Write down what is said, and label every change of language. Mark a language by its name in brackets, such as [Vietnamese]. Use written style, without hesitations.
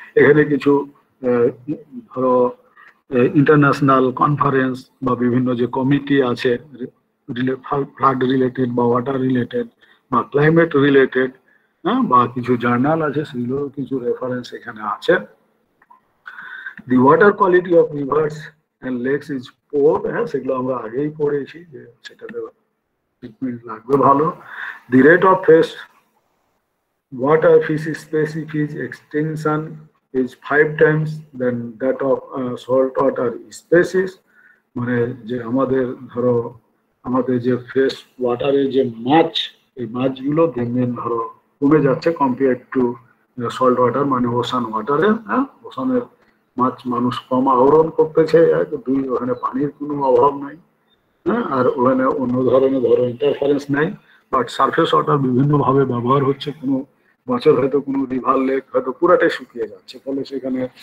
[Bangla] এখানে কিছু ধরো ইন্টারন্যাশনাল কনফারেন্স বা বিভিন্ন যে কমিটি আছে ফ্লাড রিলেটেড বা ওয়াটার রিলেটেড বা ক্লাইমেট রিলেটেড, বা কিছু জার্নাল আছে, সেগুলো কিছু রেফারেন্স এখানে আছে। [English] the water quality of rivers and lakes is poor, [Bangla] সেগুলো আমরা আগেই পড়েছি যে সেটাতে ট্রিটমেন্ট লাগবে ভালো। [English] The rate of fresh water fish species extinction is 5 times than that of salt water species. [Bangla] মানে যে আমাদের ধরো আমাদের যে ফ্রেশ ওয়াটারের যে মাছ, এই মাছগুলো দিন দিন ধরো কমে যাচ্ছে কম্পেয়ার টু সল্ট ওয়াটার মানে ওশান ওয়াটারে। ওশানের মাছ মানুষ কম আহরণ করতেছে, দুই ওখানে পানির কোনো অভাব নাই, আর ওখানে অন্য ধরনের ধরো ইন্টারফারেন্স নাই, বাট সারফেস ওয়াটার বিভিন্নভাবে ব্যবহার হচ্ছে। কোনো বছর হয়তো কোনো রিভার লেক হয়তো পুরাটাই শুকিয়ে যাচ্ছে, ফলে সেখানে